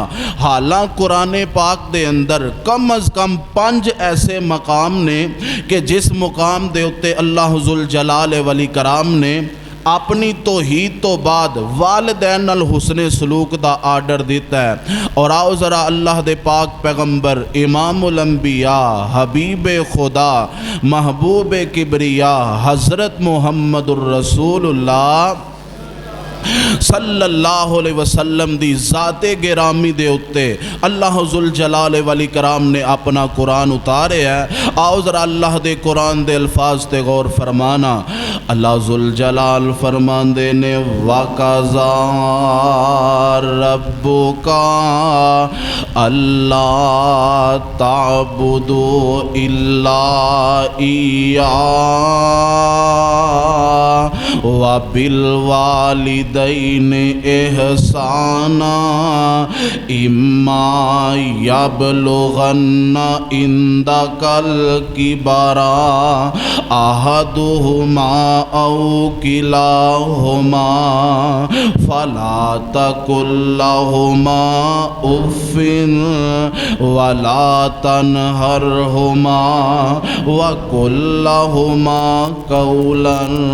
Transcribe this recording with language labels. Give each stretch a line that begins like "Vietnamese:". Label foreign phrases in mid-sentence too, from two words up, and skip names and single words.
Punjabi: حالاں قرآن پاک دے اندر کم از کم 5 ایسے مقام نے کہ جس مقام دے اتے
Arabic: الله ذو الجلال ولي كرام
Punjabi: نے اپنی توحید تو بعد والدین نال حسن سلوک دا آرڈر دتا ہے. اور آؤ ذرا اللہ دے پاک پیغمبر
Arabic: إمام الأنبياء
Punjabi: حبیب خدا محبوب کبریا حضرت
Arabic: محمد رسول الله صلى الله عليه وسلم
Punjabi: دی ذات گرامی دے اتے
Arabic: الله ذو الجلال والإكرام
Punjabi: نے اپنا قرآن اتارے ہے. آؤ ذرا اللہ دے قرآن دے الفاظ تے غور فرمانا.
Arabic: الله ذو الجلال
Punjabi: فرماندے نے
Arabic: وقضى ربك ألا تعبدوا إلا إيا وبالوالدين إحسانا إما يبلغن عندك الكبر أحدهما أو كلاهما فلا تقل لهما أف ولا تنهرهما وقل لهما قولا